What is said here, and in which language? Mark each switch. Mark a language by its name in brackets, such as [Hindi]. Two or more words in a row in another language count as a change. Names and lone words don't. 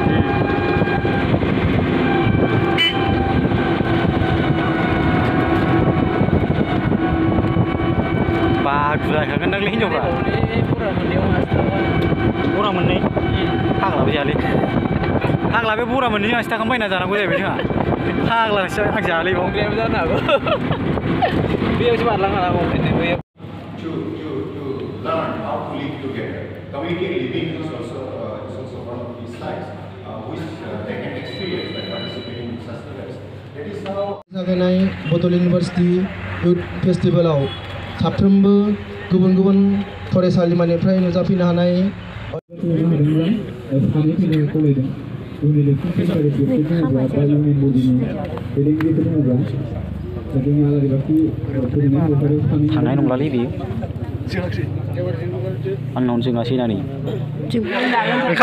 [Bodo] बागु जाखागोनदांलै हिनजावफ्रा बरा मोननै फाग्लाबो जायालै फाग्ला बे बरा मोननै जोंहासो थाखाम बायना जानांगौ जाहैबाय जोंहा फाग्लासो आं जायालै बाव जानो हागौ बेयावसो बारलांनो हागौ [English] to learn how to live together. Community living is also one of these slides, which they can experience by participating in such events. That is how. [Bodo] जागायनाय बड'लेण्ड इउनिभार्सिटि युथ फेस्टिभेलाव साफ्रोमबो गुबुन फरायसालिमानिफ्राय नुजाफैनो हानाय थांनाय नंलालै बेयो आंनावनो जोङासै ना नै ओंखाम